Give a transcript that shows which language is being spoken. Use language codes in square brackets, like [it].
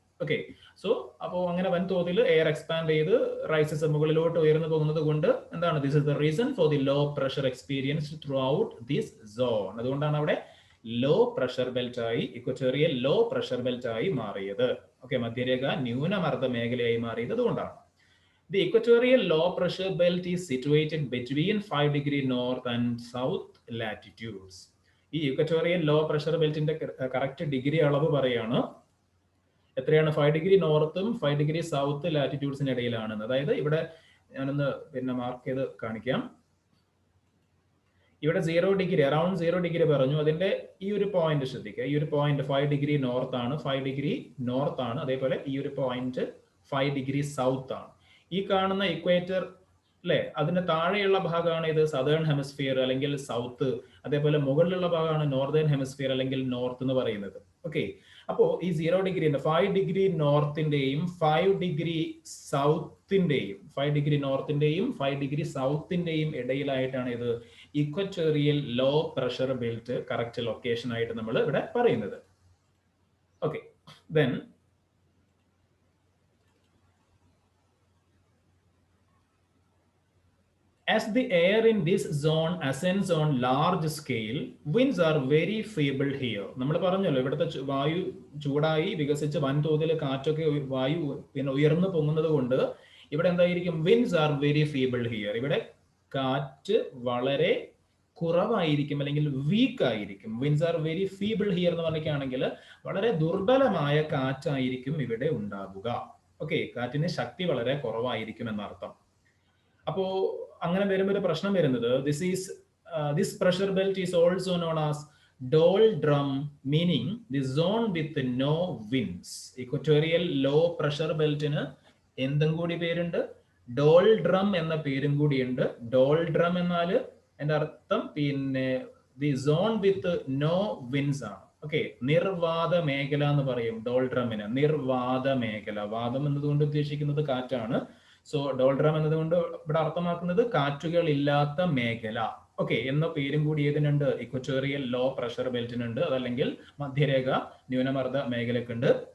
[ml] Okay, so അപ്പോൾ അങ്ങനെ വൻതോതിൽ എയർ എക്സ്പാൻഡ് ചെയ്ത് റൈസസ് മുകളിലോട്ട് ഉയർന്നു പോകുന്നത് കൊണ്ട് എന്താണ്? [en] This is the reason for the low pressure experienced throughout this zone. [ml] അതുകൊണ്ടാണ് അവിടെ ലോ പ്രഷർ ബെൽറ്റ് ആയി, ഇക്വറ്റോറിയൽ ലോ പ്രഷർ ബെൽറ്റ് ആയി മാറിയത്. ഓക്കെ, മധ്യരേഖ ന്യൂനമർദ്ദ മേഖലയായി മാറിയത് അതുകൊണ്ടാണ്. [en] The equatorial low pressure belt is situated between 5 degree north and south latitudes. [ml] ഈ equatorial low pressure ബെൽറ്റിന്റെ correct degree അളവ് പറയാണ്. എത്രയാണ്? 5 ഡിഗ്രി നോർത്തും 5 ഡിഗ്രി സൗത്ത് ലാറ്റിറ്റ്യൂഡ്സിന് ഇടയിലാണ്. അതായത് ഇവിടെ ഞാനൊന്ന് പിന്നെ മാർക്ക് ചെയ്ത് കാണിക്കാം. ഇവിടെ 0 ഡിഗ്രി അറൌണ്ട് 0 ഡിഗ്രി പറഞ്ഞു. അതിന്റെ ഈ ഒരു പോയിന്റ് ശ്രദ്ധിക്കുക. ഈ ഒരു പോയിന്റ് 5 ഡിഗ്രി നോർത്ത് ആണ്. 5 ഡിഗ്രി നോർത്ത് ആണ്. അതേപോലെ ഈ ഒരു പോയിന്റ് 5 ഡിഗ്രി സൗത്ത് ആണ്. ഈ കാണുന്ന ഇക്വേറ്റർ അല്ലെ, അതിന്റെ താഴെയുള്ള ഭാഗമാണ് ഇത് സദേൺ ഹെമിസ്ഫിയർ അല്ലെങ്കിൽ സൗത്ത്. അതേപോലെ മുകളിലുള്ള ഭാഗമാണ് നോർത്തേൺ ഹെമിസ്ഫിയർ അല്ലെങ്കിൽ നോർത്ത് എന്ന് പറയുന്നത്. ഓക്കെ, അപ്പോൾ ഈ 0 degree 5 degree നോർത്തിന്റെയും 5 degree സൗത്തിന്റെയും 5 degree നോർത്തിന്റെയും 5 degree സൗത്തിന്റെയും ഇടയിലായിട്ടാണ് ഇത് equatorial low pressure belt correct location ആയിട്ട് നമ്മൾ ഇവിടെ പറയുന്നത്. [en] Okay, then as the air in this zone ascends on large scale, winds are very feeble here. [ml] നമ്മൾ പറഞ്ഞല്ലോ ഇവിടുത്തെ വായു ചൂടായി വികസിച്ച് വൻതോതിൽ കാറ്റൊക്കെ വായു പിന്നെ ഉയർന്നു പൊങ്ങുന്നത് കൊണ്ട് ഇവിടെ എന്തായിരിക്കും? [en] winds are very feeble here. [ml] ഇവിടെ കാറ്റ് വളരെ കുറവായിരിക്കും അല്ലെങ്കിൽ വീക്ക് ആയിരിക്കും. [en] winds are very feeble here [ml] എന്ന് പറഞ്ഞിട്ടാണെങ്കിൽ വളരെ ദുർബലമായ കാറ്റായിരിക്കും ഇവിടെ ഉണ്ടാവുക. ഓക്കെ, കാറ്റിന് ശക്തി വളരെ കുറവായിരിക്കും എന്നർത്ഥം. അപ്പോ അങ്ങനെ വരുമ്പോൾ ഒരു പ്രശ്നം വരുന്നത് [en] this pressure belt is also known as doldrum, meaning the zone with no winds. [ml] Equatorial low pressure beltന് എന്തും കൂടി പേരുണ്ട്, doldrum എന്ന പേരും കൂടിയുണ്ട്. doldrum എന്നാൽ എൻ്റെ അർത്ഥം പിന്നെ [en] the zone with no winds [ml] ആണ്. ഓക്കെ, നിർവാത മേഖല എന്ന് പറയും ഡോൾഡ്രമിന്. നിർവാത മേഖല, വാദം എന്നതുകൊണ്ട് ഉദ്ദേശിക്കുന്നത് കാറ്റാണ്. സോ ഡോൾഡ്രം എന്നതുകൊണ്ട് ഇവിടെ അർത്ഥമാക്കുന്നത് കാറ്റുകൾ ഇല്ലാത്ത മേഖല. ഓക്കെ, എന്ന പേരും കൂടി ഏതിനുണ്ട്? ഇക്വറ്റോറിയൽ ലോ പ്രഷർ ബെൽറ്റിനുണ്ട്, അതല്ലെങ്കിൽ മധ്യരേഖ ന്യൂനമർദ്ദ മേഖലക്കുണ്ട്.